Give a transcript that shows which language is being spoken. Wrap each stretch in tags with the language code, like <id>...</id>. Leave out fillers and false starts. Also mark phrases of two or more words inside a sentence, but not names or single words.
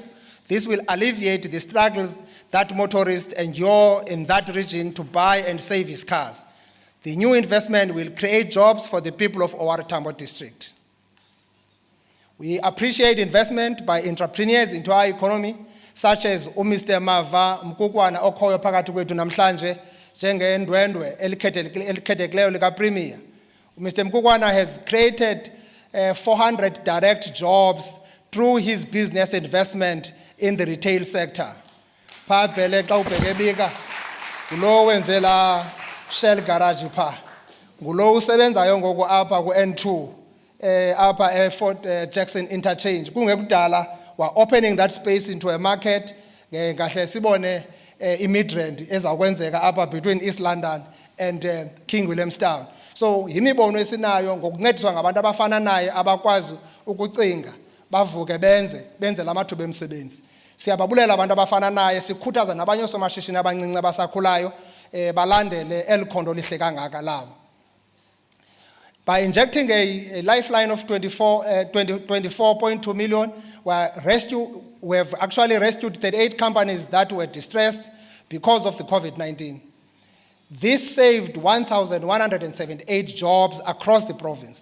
<en>This will alleviate the struggles that motorists endure in that region to buy and save his cars. The new investment will create jobs for the people of OR Tambo district. We appreciate investment by entrepreneurs into our economy, such as Mr.</en> <xh>Mava Mkukwana okhoyo phakathi kwethu namhlanje njengendwendwe elikhethekileyo lika Premier.</xh> <en>Mr. Mkukwana has created 400 direct jobs through his business investment in the retail sector.</en> <xh>Pha phele xa ubheke bika ngulo wenzela Shell garage pha, ngulo usebenzayo ngoku apha ku N2 apha Fort Jackson interchange. Kungekudala wa</xh> <en>opening that space into a market</en> <xh>kahle sibone iMidrand ezakwenzeka apha</xh> <en>between East London and King Williamstown.</en> <xh>So yimibono esinayo ngokuncediswa ngabantu abafana naye abakwazi ukucinga bavuke benze lamathuba emisebenzi. Siyababulela abantu abafana naye, sikhuthaza nabanye osomashishini abancinci abasakhulayo balandele elikhondo lihle kangaka lawo.</xh> <en>By injecting a lifeline of 24.2 million, we have actually rescued 38 companies that were distressed because of the COVID-19. This saved 1,178 jobs across the province.</en>